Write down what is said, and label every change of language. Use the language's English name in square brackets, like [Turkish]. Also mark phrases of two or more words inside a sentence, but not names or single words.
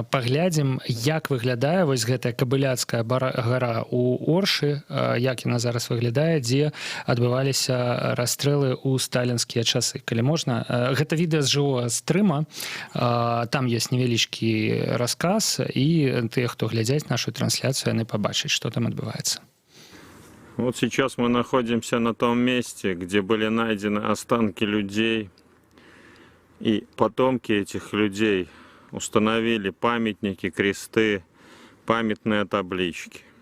[Belarusian] Паглядзім, як выглядае вось гэтая Кабыляцкая гара ў Оршы, як яна зараз выглядае, дзе адбываліся расстрэлы ў сталінскія часы. Калі можна, гэта відэа з жывога стрыма. Там ёсць невялічкі расказ, і тыя, хто глядзяць нашу трансляцию, [Russian] они побачат, что там отбывается. Вот сейчас мы находимся на том месте, где были найдены останки людей, и потомки этих людей установили памятники, кресты, памятные таблички.